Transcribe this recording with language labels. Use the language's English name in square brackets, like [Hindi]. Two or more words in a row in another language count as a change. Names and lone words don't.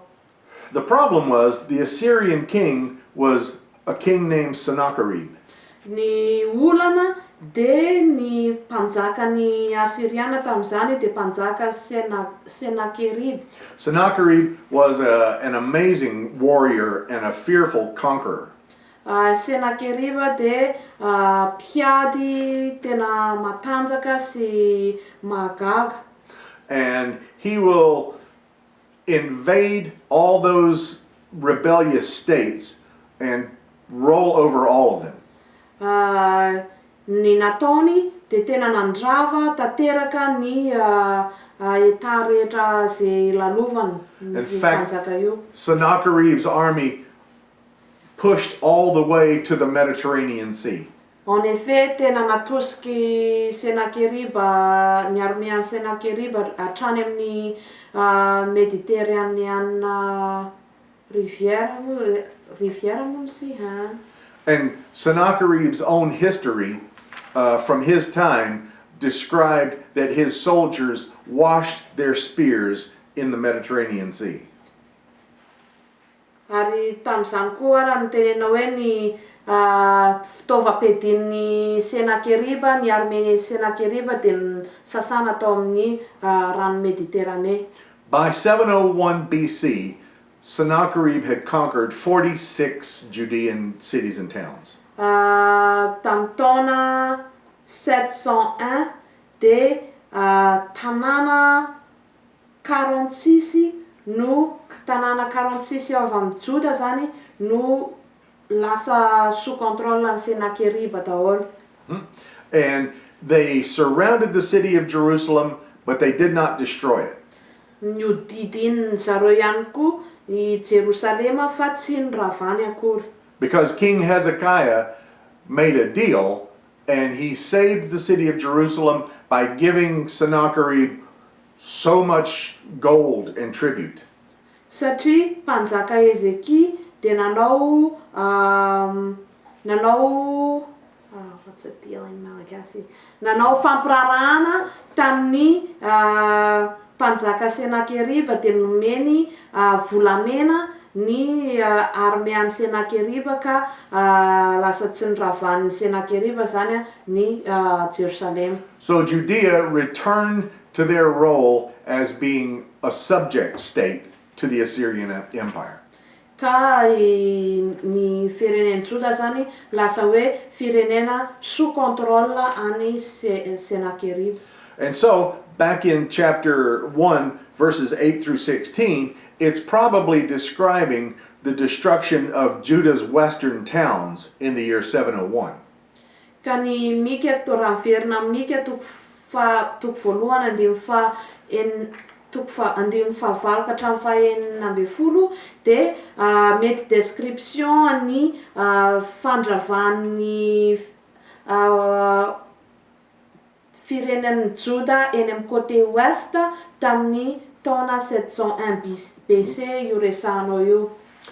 [English] The problem was the Assyrian king was a king named Sennacherib. [Malagasy] Ny olana de ny mpanjakan'ny Assyriana tamin'izany de mpanjaka Sennacherib. [English] Sennacherib was an amazing warrior and a fearful conqueror. [Malagasy] Sennacherib de mpiady tena matanjaka sy mahagaga. [English] And he will invade all those rebellious states and roll over all of them. [Malagasy] Ny nataony de tena nandrava tanteraka ny état rehetra zay lalovany [English] In fact, [Malagasy] mpanjaka io. [English] Sennacherib's army pushed all the way to the Mediterranean Sea. [French] En effet, [Malagasy] tena natosiky Sennacherib, ny arméan'ny Sennacherib hatrany amin'ny [French] Méditerranéenne rivière [Malagasy] moa misy. [English] And Sennacherib's own history from his time described that his soldiers washed their spears in the Mediterranean Sea. [Malagasy] Ary tamin'izany koa raha nitenena hoe ny fitaovam-piadian'ny Sennacherib, ny armée Sennacherib de sasana tao amin'ny rano Méditerranée. [English] By 701 BC, Sennacherib had conquered 46 Judean cities and towns. [Malagasy] Tamin'ny taona 701 de tanàna 46 no tanàna 46 ao avy amin'ny Joda zany no lasa [French] sous contrôle [Malagasy] ny Sennacherib daholo. [English] And they surrounded the city of Jerusalem, but they did not destroy it. [Malagasy] Niodidiny zareo ihany koa i Jerusalema fa tsy niravany akory. [English] Because King Hezekiah made a deal, and he saved the city of Jerusalem by giving Sennacherib so much gold and tribute. [Malagasy] Satria mpanjaka Ezekie de nanao [English] what's a deal in Malagasy? [Malagasy] Nanao fampirarahana tamin'ny mpanjaka Sennacherib de nomeny volamena ny arméan'ny Sennacherib ka lasa tsy niravan'ny Sennacherib zany ny Jerusalem. [English] So Judea returned to their role as being a subject state to the Assyrian Empire. [Malagasy] Ka ny firenena Juda zany lasa hoe firenena [French] sous contrôle [Malagasy] any Sennacherib. [English] And so, back in chapter 1, verses 8 through 16, it's probably describing the destruction of Judah's western towns in the year 701. [Malagasy] Ka ny Micah to raha miverina amin'ny Micah toko voalohany toko fahavalo ka hatramin'ny fahaenina ambin'ny folo de mety description ny fandravan'ny firenen'ny Juda eny amin'ny [French] côté ouest [Malagasy] tamin'ny taona 701 BC io resahanao io.